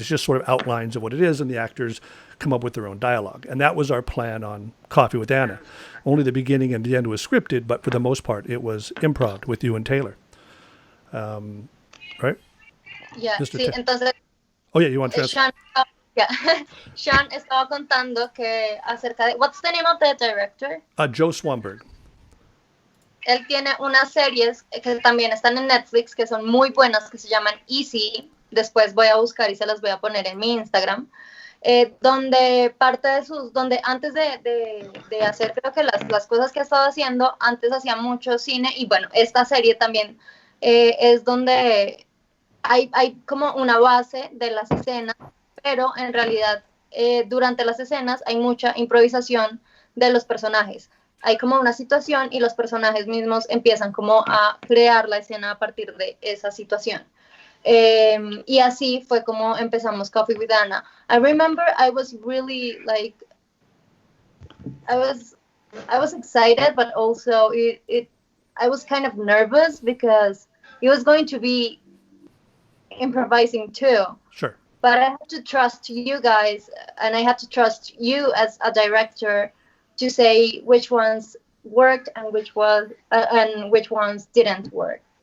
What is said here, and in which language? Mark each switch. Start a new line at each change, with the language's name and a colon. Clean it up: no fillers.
English: It's just sort of outlines of what it is, and the actors come up with their own dialogue. And that was our plan on Coffee with Anna. Only the beginning and the end was scripted, but for the most part, it was improv with you and Taylor. Right? Yeah, Mr.
Spanish: sí, entonces...
English: Oh, yeah, you want to translate?
Spanish: Sean estaba contando que acerca de...
English: What's the name of the director? Joe Swanberg.
Spanish: Él tiene unas series que también están en Netflix que son muy buenas, que se llaman Easy. Después voy a buscar y se las voy a poner en mi Instagram. Donde antes de hacer creo que las cosas que ha estado haciendo, antes hacía mucho cine. Y bueno, esta serie también es donde hay como una base de las escenas, pero en realidad durante las escenas hay mucha improvisación de los personajes. Hay como una situación y los personajes mismos empiezan como a crear la escena a partir de esa situación. Y así fue como empezamos Coffee with Anna.
English: I remember I was really like, I was excited, but also I was kind of nervous because it was going to be improvising too. Sure. But I had to trust you guys, and I had to trust you as a director to say which ones worked and which ones didn't work.